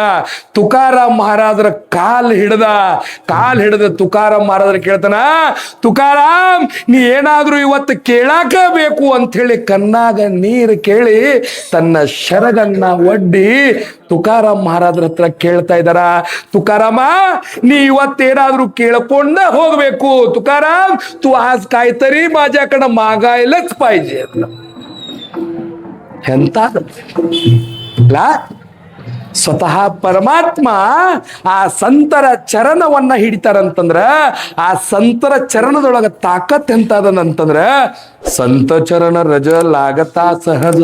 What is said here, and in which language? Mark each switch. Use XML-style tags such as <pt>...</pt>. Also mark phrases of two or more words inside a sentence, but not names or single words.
<kn>ತುಕಾರಾಮ್ ಮಹಾರಾಜರ ಕಾಲ್ ಹಿಡ್ದ ತುಕಾರಾಮ್ ಮಹಾರಾಜರ ಕೇಳ್ತಾನ, ತುಕಾರಾಮ್ ನೀ ಏನಾದ್ರೂ ಇವತ್ತು ಕೇಳಾಕ ಬೇಕು ಅಂತ ಹೇಳಿ ಕಣ್ಣಾಗ ನೀರು ಕೇಳಿ ತನ್ನ ಶರಗನ್ನ ಒಡ್ಡಿ ತುಕಾರಾಮ್ ಮಹಾರಾಜರ ಹತ್ರ ಕೇಳ್ತಾ ಇದ್ದಾರ, ತುಕಾರಾಮ ನೀ ಇವತ್ತೇನಾದ್ರೂ ಕೇಳ್ಕೊಂಡ ಹೋಗ್ಬೇಕು.</kn> <mr>ತುಕಾರಾಮ್ तू आज काहीतरी माझ्याकडे मागायलाच पाहिजे.</mr> <kn>ಎಂತ ಸ್ವತಃ ಪರಮಾತ್ಮ ಆ ಸಂತರ ಚರಣವನ್ನ ಹಿಡಿತಾರಂತಂದ್ರ ಆ ಸಂತರ ಚರಣದೊಳಗ ತಾಕತ್ ಎಂತದನಂತಂದ್ರ</kn> <mr>संत चरण रज लागता सहज.</mr>